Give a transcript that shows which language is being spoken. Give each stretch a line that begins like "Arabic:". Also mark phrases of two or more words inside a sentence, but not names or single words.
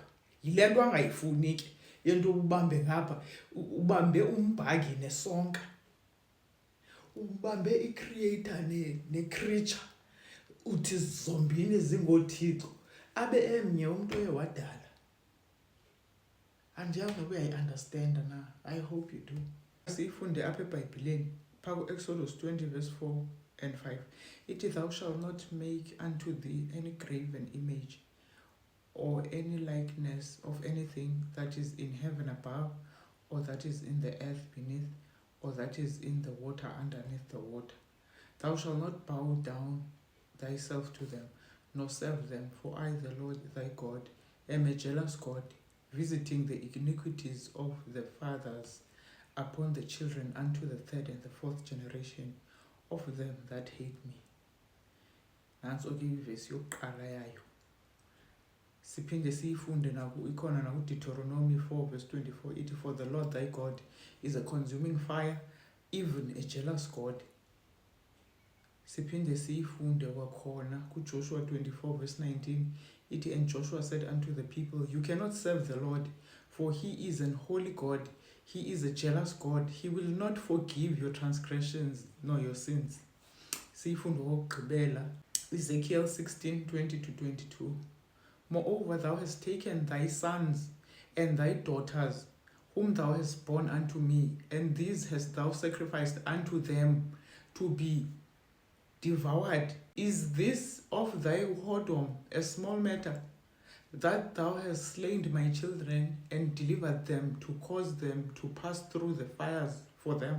Xhosa: Yile nto angayifuni ke yento ubambe ngapha, ubambe umbhaki nesonka, ubambe i-creator ne-creature, uthi zombini zingoothixo, abe emnye umntu oye wadala. Andiyazi noba uyayi-understanda na.
English: I hope you do.
Xhosa: Siyifunde apha eBhayibhileni phaa ku-Exodus 20
English: verse 4 and 5. Ithi thou shalt not make unto thee any graven image or any likeness of anything that is in heaven above, or that is in the earth beneath, or that is in the water underneath the water. Thou shalt not bow down thyself to them, nor serve them, for I, the Lord thy God, am a jealous God, visiting the iniquities of the fathers upon the children unto the third and the fourth generation of them that hate me.
Xhosa: Nantso ke ivesi yokuqala yayo. siphinde siyifunde ikhona nakuDeuteronomy 4 verse 24 ithi,
English: for the Lord thy God is a consuming fire, even a jealous God.
Xhosa: Siphinde siyifunde kwakhona kuJoshua 24 verse 19 ithi,
English: and Joshua said unto the people, you cannot serve the Lord, for he is an holy God, he is a jealous God, he will not forgive your transgressions nor your sins.
Xhosa: Siyifunde okugqibela Ezekiel 16:20-22.
English: Moreover, thou hast taken thy sons and thy daughters, whom thou hast borne unto me, and these hast thou sacrificed unto them to be devoured. Is this of thy whoredom a small matter, that thou hast slain my children and delivered them to cause them to pass through the fires for them?